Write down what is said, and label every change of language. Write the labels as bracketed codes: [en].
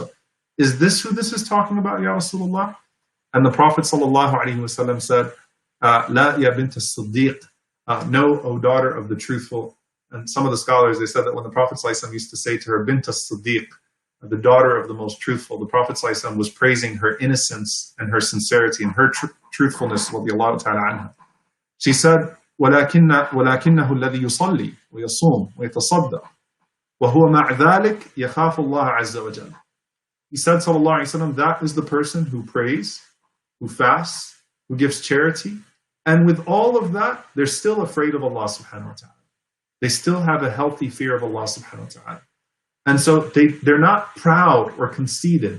[en] So is this who this is talking about, Ya Rasulullah? And the Prophet sallallahu alaihi wasallam said, [ar] La ya bint as-Siddiq, [en] no, O daughter of the truthful. And some of the scholars, they said that when the Prophet sallallahu alaihi wasallam used to say to her, bint as-Siddiq, the daughter of the most truthful, the Prophet sallallahu alaihi wasallam was praising her innocence and her sincerity and her truthfulness, radiallahu ta'ala anha. She said, [ar] ولكنه الذي يصلي ويصوم ويتصدق وهو مع ذلك يخاف الله عز وجل. [en] He said, sallallahu alaihi wasallam, that is the person who prays, who fasts, who gives charity, and with all of that, they're still afraid of Allah subhanahu wa ta'ala. They still have a healthy fear of Allah subhanahu wa ta'ala. And so they're not proud or conceited.